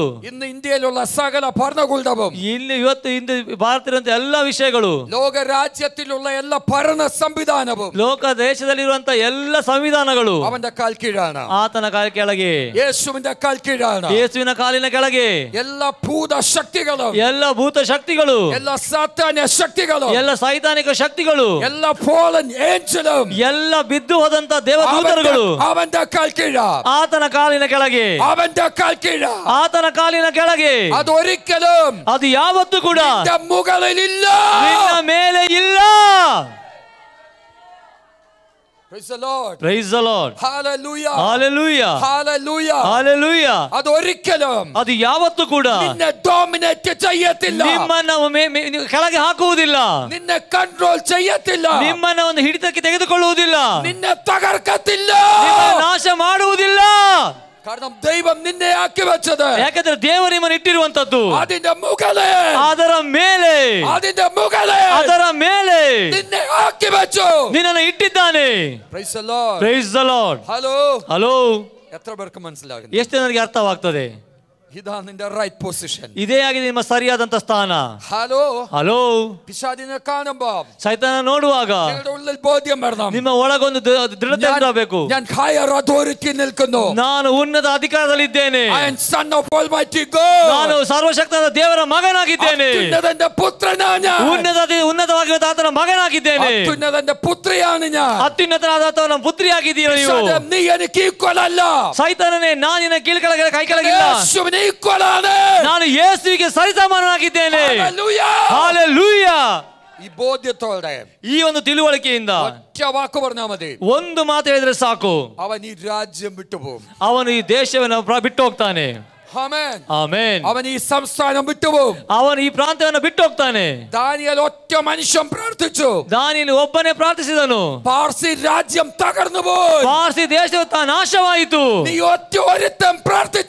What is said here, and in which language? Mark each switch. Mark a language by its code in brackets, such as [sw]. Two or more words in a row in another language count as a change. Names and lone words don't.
[ml] ഇന്ന് ഇന്ത്യയിലുള്ള സകല ഭരണകൂടവും, [kn] ಇಲ್ಲಿ ಇವತ್ತು ಇಂದು ಭಾರತದ ಎಲ್ಲ ವಿಷಯಗಳು, [ml] ലോക രാജ്യത്തിലുള്ള എല്ലാ ഭരണ സംവിധാനവും, [kn] ಲೋಕ ದೇಶದಲ್ಲಿರುವಂತ ಎಲ್ಲ ಸಂವಿಧಾನಗಳು [ml] അവന്റെ കാൽ കീഴാണ്. [kn] ಆತನ ಕಾಲ ಕೆಳಗೆ, [ml] യേശുവിന്റെ കാൽ കീഴാണ്. [kn] ಯೇಸುವಿನ ಕಾಲಿನ ಕೆಳಗೆ [ml] എല്ലാ ഭൂത ശക്തികളും, [kn] ಎಲ್ಲ ಭೂತ ಶಕ್ತಿಗಳು, [ml] എല്ലാ സാത്താന്യ ശക്തികളും, [kn] ಎಲ್ಲ ಸೈತಾನಿಕ ಶಕ್ತಿಗಳು, [ml] എല്ലാ [en] fallen angels [kn] ಎಲ್ಲ ಬಿದ್ದು ಹೋದಂತ ದೇವದೂತರುಗಳು [ml] അവന്റെ കാൽ കീഴാണ്. [kn] ಆತನ ಕಾಲಿನ ಕೆಳಗೆ, [ml] അവന്റെ കാൽ കീഴാണ്. [kn] ಆತನ ಕಾಲಿನ ಕೆಳಗೆ. [ml] അതൊരിക്കലും [kn] ಅದು ಯಾವತ್ತೂ ಕೂಡ [ml] നിന്റെ മുകളിലില്ല. [kn] ನಿನ್ನ ಮೇಲೆ ಇಲ್ಲ. [en] Praise the Lord. Praise the Lord. Hallelujah. Hallelujah. Hallelujah. Hallelujah. [ml] അതൊരിക്കലും [kn] ಅದು ಯಾವತ್ತೂ ಕೂಡ [ml] നിന്നെ ഡോമിനേറ്റ് ചെയ്യത്തില്ല. [kn] ನಿಮ್ಮನ್ನು ಕೆಳಗೆ ಹಾಕುವುದಿಲ್ಲ. [ml] നിന്നെ കൺട്രോൾ ചെയ്യത്തില്ല. [kn] ನಿಮ್ಮನ್ನು ಒಂದು ಹಿಡಿತಕ್ಕೆ ತೆಗೆದುಕೊಳ್ಳುವುದಿಲ್ಲ. [ml] നിന്നെ തകർക്കത്തില്ല. [kn] ನಿಮ್ಮನ್ನು ನಾಶ ಮಾಡುವುದಿಲ್ಲ. [ml] കാരണം ദൈവം നിന്നെ ആക്കി വെച്ചത്, [kn] ಯಾಕಂದ್ರೆ ದೇವರು ನಿಮ್ಮನ್ನು ಇಟ್ಟಿರುವಂತದ್ದು [ml] അതിന്റെ മുകളെ, [kn] ಅದರ ಮೇಲೆ, [ml] അതിന്റെ മുകളെ [kn] ಅದರ ಮೇಲೆ [ml] നിന്നെ ആക്കി വെച്ചു. [kn] ನಿನ್ನನ್ನು ಇಟ್ಟಿದ್ದಾನೆ. [en] Praise the Lord. Praise the Lord. [ml] ഹലോ. [kn] ಹಲೋ. [ml] എത്ര പേർക്ക് മനസ്സിലാകുന്നു? [kn] ಎಷ್ಟು ಜನರಿಗೆ ಅರ್ಥವಾಗ್ತದೆ? [ml] ഇതാ നിന്റെ [en] right position. [kn] ಇದೇ ಆಗಿದೆ ನಿಮ್ಮ ಸರಿಯಾದಂತ ಸ್ಥಾನ. [ml] ഹലോ. [kn] ಹಲೋ. [ml] പിശാചിനെ കാണുമ്പോൾ, [kn] ಸೈತಾನ ನೋಡುವಾಗ [ml] നിങ്ങളുടെ ഉള്ളിൽ ബോധ്യം വരണം, [kn] ನಿಮ್ಮ ಒಳಗೊಂದು ದೃಢತೆ ಉಂಟಾಗಬೇಕು. [ml] ഞാൻ [en] higher authority [ml] നിൽക്കുന്നു. [kn] ನಾನು ಉನ್ನತ ಅಧಿಕಾರದಲ್ಲಿದ್ದೇನೆ. [en] I am son of Almighty God. [kn] ನಾನು ಸರ್ವಶಕ್ತನಾದ ದೇವರ ಮಗನಾಗಿದ್ದೇನೆ. [ml] അത്യുന്നതന്റെ പുത്രനാണ് ഞാൻ. [kn] ಉನ್ನತವಾಗಿರುವ ಆತನ ಮಗನಾಗಿದ್ದೇನೆ. [ml] അത്യുന്നതന്റെ പുത്രിയാണ് ഞാൻ. [kn] ಅತ್ಯುನ್ನತನಾದ ಆತನ ಪುತ್ರಿಯಾಗಿದ್ದೀರ ನೀವು. [ml] പിശാചേ, നീ എനിക്ക് ഈക്വൽ അല്ല. [kn] ಸೈತಾನನೇ, ನಾನು ನಿನ್ನ ಕೀಳ್ಕೆಳಗೆ ಕೈ ಕೆಳಗಿಲ್ಲ. [ml] യേശുവിന് ഈക്വൽ ആണ്. [kn] ನಾನು ಯೇಸುವಿಗೆ ಸರಿಸಮಾನನಾಗಿದ್ದೇನೆ. [ml] ഹല്ലേലൂയ. [kn] ಹಲ್ಲೆಲೂಯಾ. [ml] ഈ ബോധ്യത്തോടെ, [kn] ಈ ಒಂದು ತಿಳುವಳಿಕೆಯಿಂದ [ml] ഒറ്റ വാക്ക് പറഞ്ഞാൽ മതി, [kn] ಒಂದು ಮಾತು ಹೇಳಿದ್ರೆ ಸಾಕು, [ml] അവൻ ഈ രാജ്യം വിട്ടുപോകും. [kn] ಅವನು ಈ ದೇಶವನ್ನು ಬಿಟ್ಟು ಹೋಗ್ತಾನೆ. [ml] ആമേൻ. [kn] ಆಮೆನ್. [ml] അവൻ ഈ സംസ്ഥാനം വിട്ടുപോകും. [kn] ಅವನು ಈ ಪ್ರಾಂತ್ಯವನ್ನು ಬಿಟ್ಟು ಹೋಗ್ತಾನೆ. [ml] ദാനിയേൽ ഒറ്റ മനുഷ്യൻ പ്രാർത്ഥിച്ചു. [kn] ದಾನಿಯೇಲನು ಒಬ್ಬನೇ ಪ್ರಾರ್ಥಿಸಿದನು. [ml] പാർസി രാജ്യം തകർന്നു പോയി. [kn] ಪಾರ್ಸಿ ದೇಶವು ನಾಶವಾಯಿತು. [ml] നീ ഒറ്റ ഒരുത്തൻ പ്രാർത്ഥിച്ച,